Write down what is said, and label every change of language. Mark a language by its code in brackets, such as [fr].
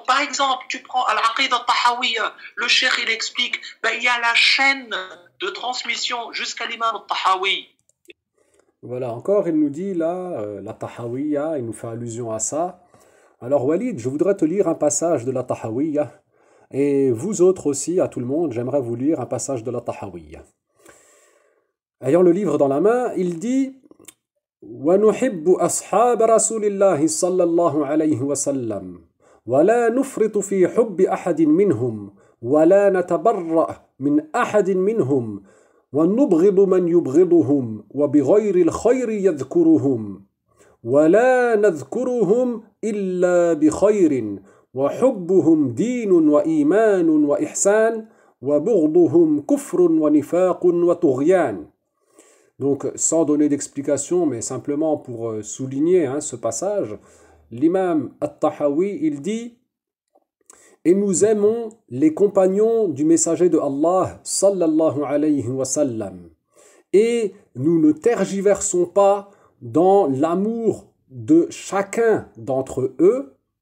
[fr] Par exemple, tu prends Al-Aqid al-Tahawiyya, le cheikh il explique, il y a la chaîne de transmission jusqu'à l'imam al-Tahawi. Voilà, encore, il nous dit là, la Tahawiyya, il nous fait allusion à ça. Alors, Walid, je voudrais te lire un passage de la Tahawiyya. Et vous autres aussi, à tout le monde, j'aimerais vous lire un passage de la Tahawiyya. Ayant le livre dans la main, il dit [ar] ونحب أصحاب رسول الله صلى الله عليه وسلم ولا نفرط في حب أحد منهم ولا نتبرأ من أحد منهم ونبغض من يبغضهم وبغير الخير يذكرهم ولا نذكرهم إلا بخير وحبهم دين وإيمان وإحسان وبغضهم كفر ونفاق وطغيان. [fr] Donc, sans donner d'explication, mais simplement pour souligner ce passage, l'imam At-Tahawi, il dit « Et nous aimons les compagnons du messager de Allah, sallallahu alayhi wa sallam, et nous ne tergiversons pas dans l'amour de chacun d'entre eux,